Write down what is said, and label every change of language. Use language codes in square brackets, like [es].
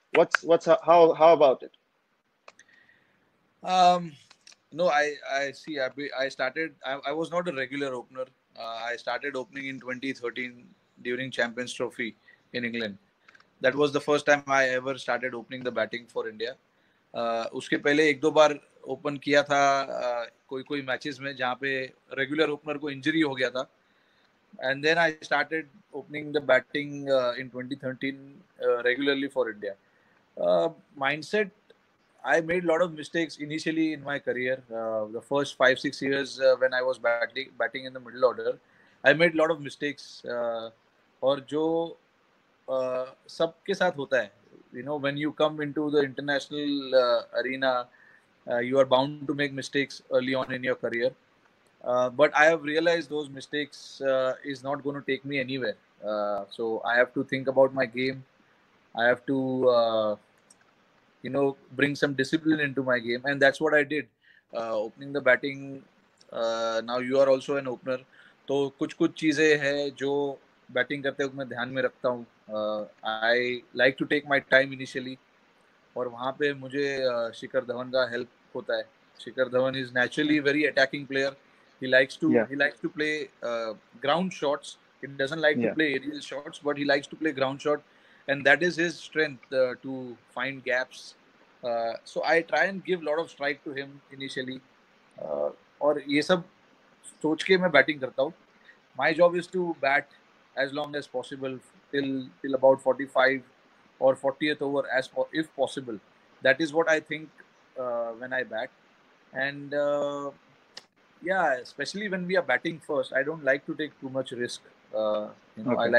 [en] What's how about it? Um, no, I see. I started. I was not a regular opener. I started opening in 2013 during Champions Trophy in England. That was the first time I ever started opening the batting for India. [hi] उसके पहले एक दो बार open किया था कोई matches में जहाँ पे रेगुलर ओपनर को इंजरी हो गया था. [en] And then I started opening the batting in 2013 regularly for India. Mindset, I made a lot of mistakes initially in my career. The first 5-6 years when I was batting in the middle order, I made a lot of mistakes. [hi] और जो सबके साथ होता है, [en] you know, when you come into the international arena, you are bound to make mistakes early on in your career. But I have realized those mistakes is not going to take me anywhere. So I have to think about my game. I have to, bring some discipline into my game, and that's what I did. Opening the batting. Now you are also an opener. [hi] तो कुछ चीजें हैं जो batting करते वक्त मैं ध्यान में रखता हूँ. [en] I like to take my time initially, [hi] और वहाँ पे मुझे शिखर धवन का हेल्प होता है. [en] Shikhar Dhawan is naturally very attacking player. He likes to play ground shots. He doesn't like to play aerial shots, but he likes to play ground shot, and that is his strength to find gaps. So I try and give a lot of strike to him initially. [hi] और ये सब सोच के मैं batting करता हूँ. [en] My job is to bat as long as possible till about 45 or 40th over if possible. That is what I think when I bat. And yeah, especially when we are batting first, I don't like to take too much risk. Okay.